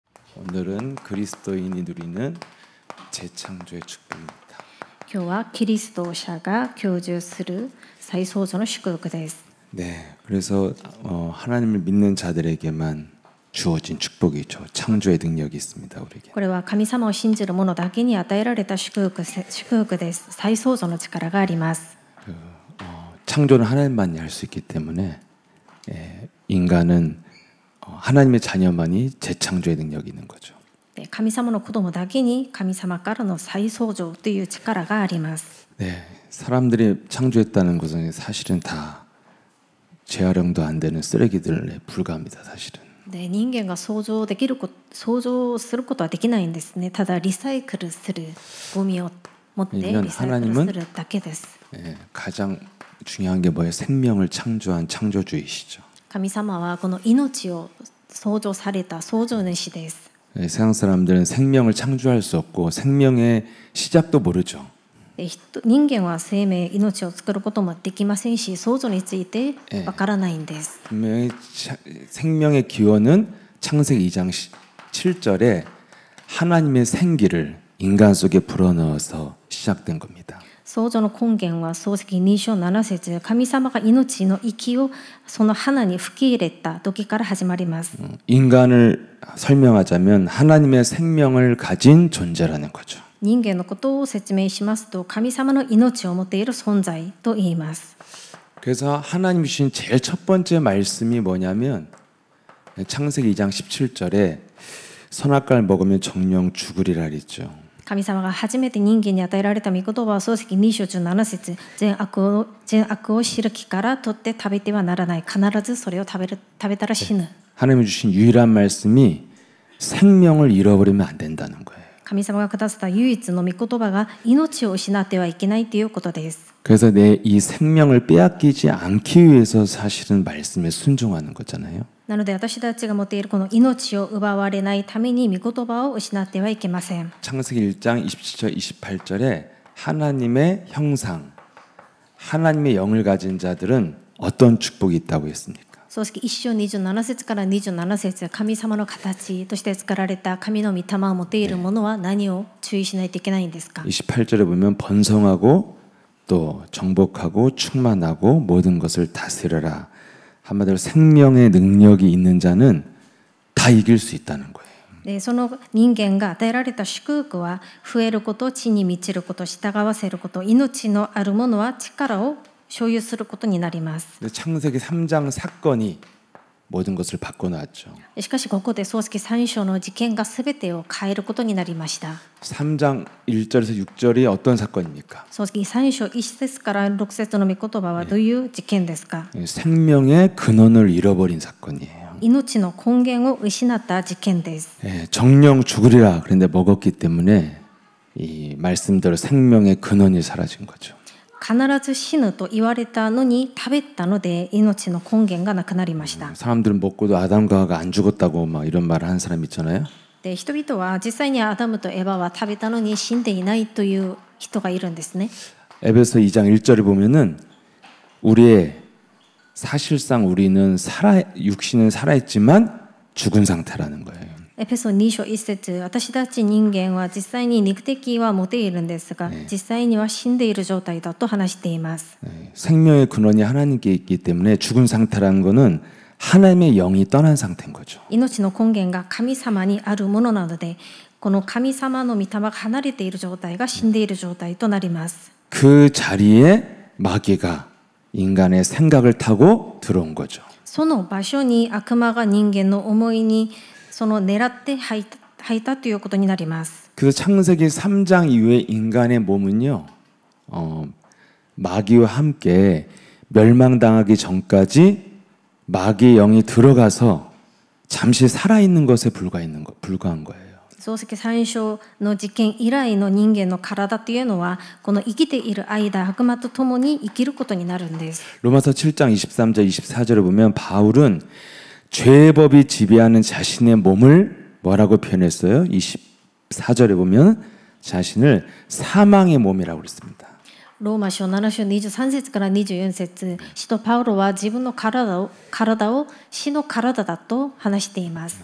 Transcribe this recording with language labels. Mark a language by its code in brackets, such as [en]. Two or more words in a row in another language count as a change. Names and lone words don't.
[ko] 오늘은 그리스도인이 누리는 재창조의 축복입니다. [ja] 今日はキリスト者が享受する再創造の祝福です。 [ko] 네, 그래서 하나님을 믿는 자들에게만 주어진 축복이죠. 창조의 능력이 있습니다, 우리에게. [ja] これは神様を信じる者だけに与えられた祝福です。再創造の力があります。 [ko] 창조는 하나님만이 할 수 있기 때문에 인간은 하나님의 자녀만이 재창조의 능력이 있는 거죠. [ja] 神様の子供だけに神様からの再創造という力があります。 [ko] 네, 사람들이 창조했다는 것은 사실은 다 재활용도 안 되는 쓰레기들에 불과합니다, 사실은. [ja] で人間が想像することはできないんですね。ただリサイクルするゴミを持ってリサイクルするだけです。 [ko] 가장 중요한 게 뭐예요? 생명을 창조한 창조주이시죠. [ja] 神様はこの命を創造された創造主です。 [ko] 세상 사람들은 생명을 창조할 수 없고 생명의 시작도 모르죠. [ja] 人間は生命、命を作ることもできませんし、創造についてわからないんです。 [ko] 생명의 기원은 창세기 2장 7절에 하나님의 생기를 인간 속에 불어넣어서 시작된 겁니다. [ja] 創造の根源は創世記2章7節、神様が命の息をその花に吹き入れた時から始まります。 [ko] 인간을 설명하자면 하나님의 생명을 가진 존재라는 거죠. [ja] 人間のことを説明しますと、神様の命を持っている存在と言います。 [ko] 그래서 하나님 주신 제일 첫 번째 말씀이 뭐냐면 창세기 2장 17절에 선악과를 먹으면 정령 죽으리라 그랬죠. [ja] 神様が初めて人間に与えられた御言葉は創世記2章17節、善悪を知る木から取って食べてはならない。必ずそれを食べたら死ぬ。 [ko] 하나님이 주신 유일한 말씀이 생명을 잃어버리면 안 된다는 거예요. [ja] 神様がくださった唯一の御言葉が命を失ってはいけないということです。 [ko] 그래서 내 이 생명을 빼앗기지 않기 위해서 사실은 말씀에 순종하는 거잖아요. [ja] なので私たちが持っているこの命を奪われないために御言葉を失ってはいけません。 [ko] 창세기 1장 27절 28절에 하나님의 형상, 하나님의 영을 가진 자들은 어떤 축복이 있다고 했습니까? [ja] 創世記1章27節から27節、神様の形として作られた神の御霊を持っている者は何を注意しないといけないんですか? [ko] 28절에 보면 번성하고 또 정복하고 충만하고 모든 것을 다스려라. 한마디로 생명의 능력이 있는 자는 다 이길 수 있다는 거예요. [ja] でその人間が与えられた祝福は増えること、地に満ちること、従わせること、命のある者は力を所有することになります。 [ko] 창세기 3장 사건이 모든 것을 바꿔놨죠. [ja] しかしここで創世記3章の事件がすべてを変えることになりました。 [ko] 3장 1절에서 6절이 어떤 사건입니까? [ja] 創世記3章1節から6節の御言葉はどういう事件ですか? [ko] 생명의 근원을 잃어버린 사건이에요. [ja] 命の根源を失った事件です。 [ko] 정령 죽으리라 그런데 먹었기 때문에 이 말씀대로 생명의 근원이 사라진 거죠. [ja] 必ず死ぬと言われたのに食べたので命の根源がなくなりました。 [ko] 사람들은 먹고도 아담과 하와가 안 죽었다고 막 이런 말을 하는 사람 있잖아요. [ja] で人々は実際にアダムとエバは食べたのに死んでいないという人がいるんですね。 [ko] 에베소 2장 1절에 보면은 사실상 우리는 육신은 살아있지만 죽은 상태라는 거예요. [ja] エペソ2章1節、私たち人間は実際に肉的は持っているんですが、実際には死んでいる状態だと話しています。 [ko] 생명의 근원이 하나님께 있기 때문에 죽은 상태라는 것은 하나님의 영이 떠난 상태인 거죠. [ja] 命の根源が神様にあるものなので、この神様の御霊が離れている状態が死んでいる状態となります。 [ko] 그 자리에 마귀가 인간의 생각을 타고 들어온 거죠. [ja] その場所に悪魔が人間の思いにその狙って入ったということになります。 [ko] 그래서 창세기 3장 이후에 인간의 몸은요, 마귀와 함께 멸망당하기 전까지 마귀의 영이 들어가서 잠시 살아있는 것에 불과한 거예요. [ja] 創世記3章の事件以来の人間の体というのはこの生きている間悪魔と共に生きることになるんです。 [ko] 로마서 7장 23절 24절에 보면 바울은 죄의 법이 지배하는 자신의 몸을 뭐라고 표현했어요? 24절에 보면 자신을 사망의 몸이라고 그랬습니다. [ja] ローマ書7章23節から24節、使徒パウロは自分の体を死の体だと話しています。